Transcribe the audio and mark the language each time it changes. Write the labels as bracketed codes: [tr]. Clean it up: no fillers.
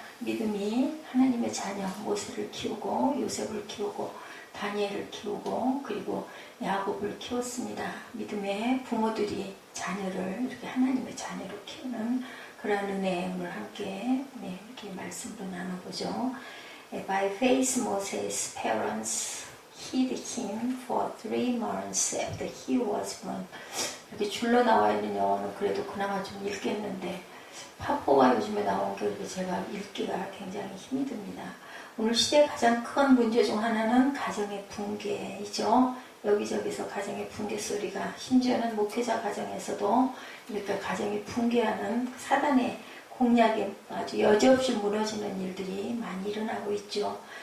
[ko] 믿음이 하나님의 자녀 모세를 키우고 요셉을 키우고 다니엘을 키우고 그리고 야곱을 키웠습니다. 믿음의 부모들이 자녀를 이렇게 하나님의 자녀로 키우는 그런 은혜의 오늘 함께 이렇게 말씀으로 나눠보죠. [en] By faith Moses' parents hid him for 3 months after he was born. [ko] 이렇게 줄로 나와 있는 영어는 그래도 그나마 좀 읽겠는데 파포가 요즘에 나온 게 제가 읽기가 굉장히 힘이 듭니다. 오늘 시대의 가장 큰 문제 중 하나는 가정의 붕괴이죠. 여기저기서 가정의 붕괴 소리가, 심지어는 목회자 가정에서도 이렇게 가정이 붕괴하는 사단의 공략에 아주 여지없이 무너지는 일들이 많이 일어나고 있죠.